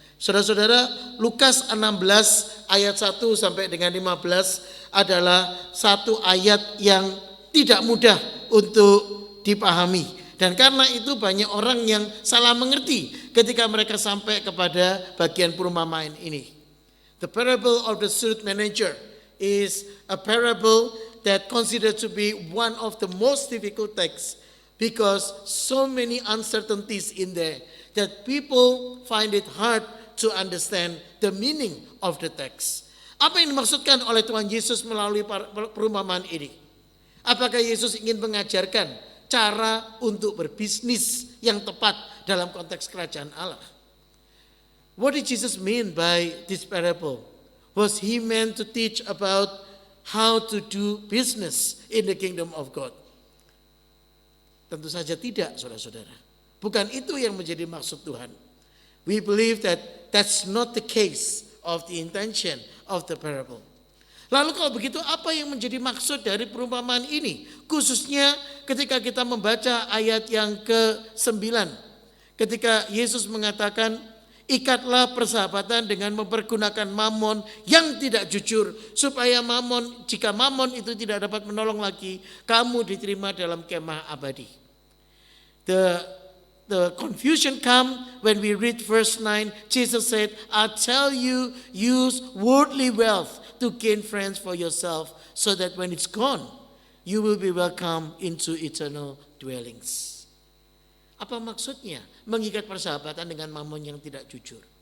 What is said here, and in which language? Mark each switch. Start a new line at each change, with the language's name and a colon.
Indonesian: Saudara-saudara, Lukas 16 ayat 1 sampai dengan 15 adalah satu ayat yang tidak mudah untuk dipahami. Dan karena itu banyak orang yang salah mengerti ketika mereka sampai kepada bagian perumpamaan ini.
English: The parable of the shrewd manager is a parable that considered to be one of the most difficult texts because so many uncertainties in there that people find it hard to understand the meaning of the text.
Indonesian: Apa yang dimaksudkan oleh Tuhan Yesus melalui perumpamaan ini? Apakah Yesus ingin mengajarkan cara untuk berbisnis yang tepat dalam konteks kerajaan Allah?
English: What did Jesus mean by this parable? Was he meant to teach about how to do business in the kingdom of God?
Indonesian: Tentu saja tidak, saudara-saudara. Bukan itu yang menjadi maksud Tuhan.
English: We believe that that's not the case of the intention of the parable.
Indonesian: Lalu kalau begitu apa yang menjadi maksud dari perumpamaan ini? Khususnya ketika kita membaca ayat yang ke-9. Ketika Yesus mengatakan, Ikatlah persahabatan dengan mempergunakan mamon yang tidak jujur, supaya jika mamon itu tidak dapat menolong lagi, kamu diterima dalam kemah abadi.
English: The confusion come when we read verse 9. Jesus said, I tell you, use worldly wealth to gain friends for yourself, so that when it's gone, you will be welcome into eternal dwellings.
Indonesian: Apa maksudnya mengikat persahabatan dengan mamon yang tidak jujur?